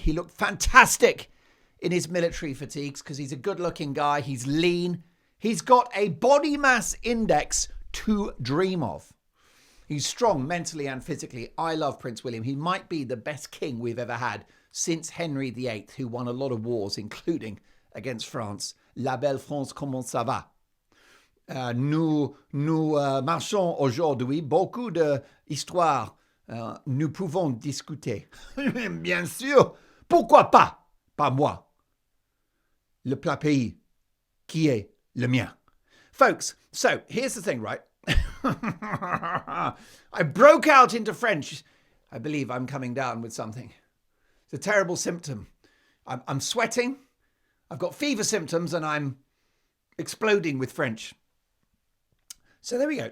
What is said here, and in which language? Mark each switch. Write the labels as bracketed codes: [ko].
[en] He looked fantastic in his military fatigues because he's a good-looking guy. He's lean. He's got a body mass index to dream of. He's strong mentally and physically. I love Prince William. He might be the best king we've ever had since Henry VIII, who won a lot of wars, including against France. [fr] La belle France, comment ça va? Nous marchons aujourd'hui beaucoup d'histoires. Nous pouvons discuter. Bien sûr. Pourquoi pas? Pas moi. Le plat pays qui est le mien. [en] Folks, so here's the thing, right? I broke out into French. I believe I'm coming down with something. It's a terrible symptom. I'm sweating. I've got fever symptoms and I'm exploding with French. So there we go.